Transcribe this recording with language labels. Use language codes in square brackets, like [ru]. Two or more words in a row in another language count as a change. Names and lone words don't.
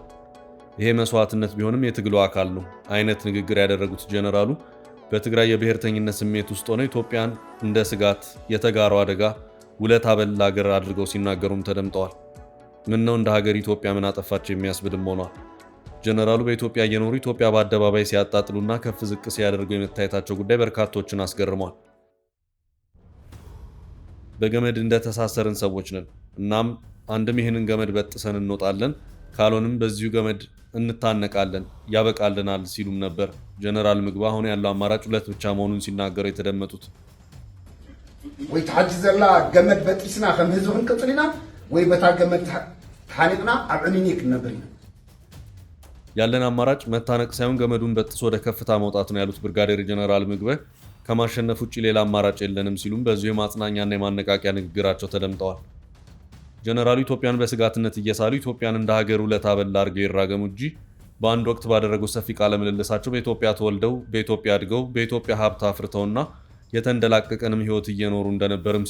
[am] ይሄ መስዋዕትነት ቢሆንም የትግሉ አካል ነው አይነት ንግግር ያደረጉት ጀነራሉ በትግራይ የብሔርተኝነት ስሜት ውስጥ ሆነው ኢትዮጵያን እንደ ስጋት የተጋሩ አደጋ ውለታ በላ ሀገር አድርገው ሲናገሩም ተደምጠዋል። ምን ነው እንደ ሀገር ኢትዮጵያ ምን አጠፋቸው የሚያስብልም ሆኗል። ጀነራሉ በኢትዮጵያ እየኖሩ ኢትዮጵያ በአደባባይ ሲያጣጥሉና ከፍ ዝቅ ሲያደርገው የመታየታቸው ጉዳይ በርካቶችን አስገርሟል። በገመድ እንደተሳሰርን ሰዎች ነን። እናም አንድም ይህንን ገመድ በጥሰን እንወጣለን፣ ካልሆንም በዚሁ ገመድ እንታነቃለን፣ ያበቃልናል ሲሉም ነበር ጀነራል ምግበ አሁን ያለው አማራጭ ሁለት ብቻ መሆኑን ሲናገሩ የተደመጡት። [ti] ወይ ተሐጅ ዘላ ገመድ በጥስና ከም ህዝብ ክንቅፅልና ወይ በታ ገመድ ታኒቅና ኣብ ዕንኒ ክንነብር ኢና። [am] ያለን አማራጭ መታነቅ ሳይሆን ገመዱን በጥሶ ወደ ከፍታ መውጣት ነው ያሉት ብርጋዴር ጀነራል ምግበ ከማሸነፍ ውጪ ሌላ አማራጭ የለንም ሲሉም በዚሁ የማጽናኛና የማነቃቂያ ንግግራቸው ተደምጠዋል። ጀነራሉ ኢትዮጵያን በስጋትነት እየሳሉ ኢትዮጵያን እንደ ሀገር ውለታ በላ አድርገው ይራገሙ እንጂ በአንድ ወቅት ባደረጉት ሰፊ ቃለ ምልልሳቸው በኢትዮጵያ ተወልደው በኢትዮጵያ አድገው በኢትዮጵያ ሀብት አፍርተውና የተንደላቀቀንም ህይወት እየኖሩ እንደነበርም